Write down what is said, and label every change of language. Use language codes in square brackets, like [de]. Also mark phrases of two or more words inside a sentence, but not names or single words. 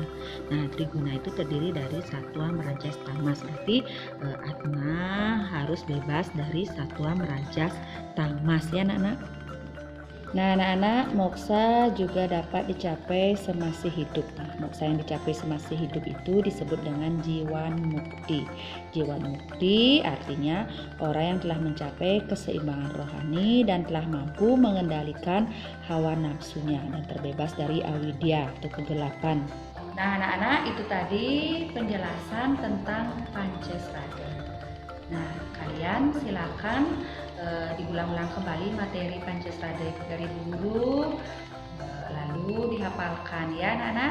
[id] Nah, triguna itu terdiri dari satwa, merajas, tamas. Berarti atma harus bebas dari satwa, merajas, tamas, ya anak-anak. Nah, anak-anak, moksa juga dapat dicapai semasih hidup. Nah, moksa yang dicapai semasih hidup itu disebut dengan jiwan mukti. Jiwan mukti artinya orang yang telah mencapai keseimbangan rohani dan telah mampu mengendalikan hawa nafsunya dan terbebas dari avidya atau kegelapan. Nah, anak-anak, itu tadi penjelasan tentang Pancasrada. Nah, kalian silakan diulang-ulang kembali materi Pancasrada itu dari guru, lalu dihafalkan, ya anak-anak.